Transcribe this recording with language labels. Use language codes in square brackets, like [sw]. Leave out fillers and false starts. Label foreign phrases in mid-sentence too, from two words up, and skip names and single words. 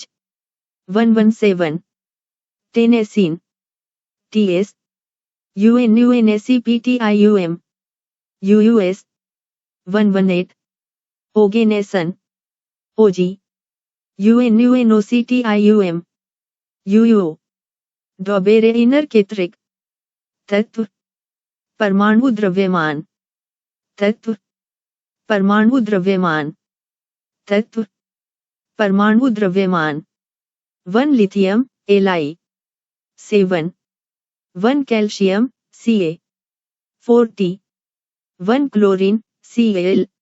[hi] 117 टेनेसिन TS, UNUNSEPTIUM, UUS। 118 ओगेनेसन OG, UNUNOCTIUM, UUO। डॉबेरेइनर केतरिक तत्व परमाणु द्रव्यमान, तत्व परमाणु द्रव्यमान, तत्व परमाणु द्रव्यमान। 1 लिथियम Li 7, 1 कैल्शियम Ca 40, 1 क्लोरीन Cl